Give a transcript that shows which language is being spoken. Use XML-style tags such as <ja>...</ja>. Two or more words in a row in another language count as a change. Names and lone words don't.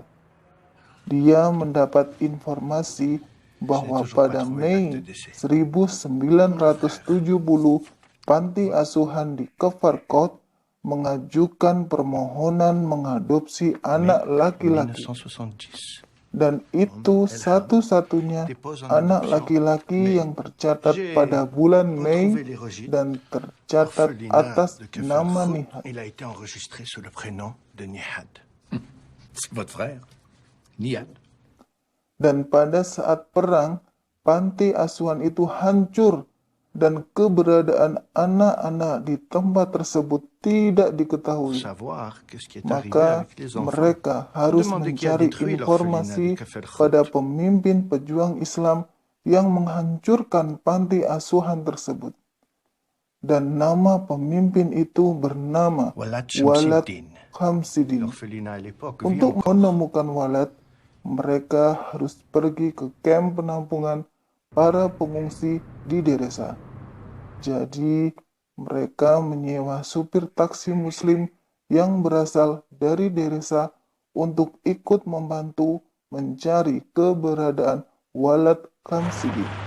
<id>Dia mendapat informasi bahwa pada Mei 1970, panti asuhan di Keverkot mengajukan permohonan mengadopsi anak laki-laki. 1970. Dan itu satu-satunya anak laki-laki yang tercatat pada bulan Mei dan tercatat atas nama Nihad.</id> <fr>Il a été enregistré sous le prénom de Nihad. C'est votre frère, Nihad.</fr> <id>Dan pada saat perang, panti asuhan itu hancur dan keberadaan anak-anak di tempat tersebut tidak</id> <fr>Pour</fr> <id>diketahui.</id> <fr>savoir qu'est-ce qui est arrivé</fr> <id>Maka</id> <fr>avec les enfants.</fr> <id>mereka harus</id> <fr>Demandez qui a</fr> <id>mencari</id> <fr>détruit</fr> <id>informasi</id> <fr>l'orphelinat de Kefelkhut.</fr> <id>pada pemimpin pejuang Islam yang menghancurkan panti asuhan tersebut. Dan nama pemimpin itu bernama Walad Walad Shamsuddin. Khamsidin.</id> <fr>L'orphelinat à l'époque vit</fr> <id>Untuk</id> <fr>encore.</fr> <id>menemukan Walad, mereka harus pergi ke kamp penampungan para pengungsi di Deresa. Jadi, mereka menyewa supir taksi muslim yang berasal dari Deresa untuk ikut membantu mencari keberadaan Walad Khamsidin.</id>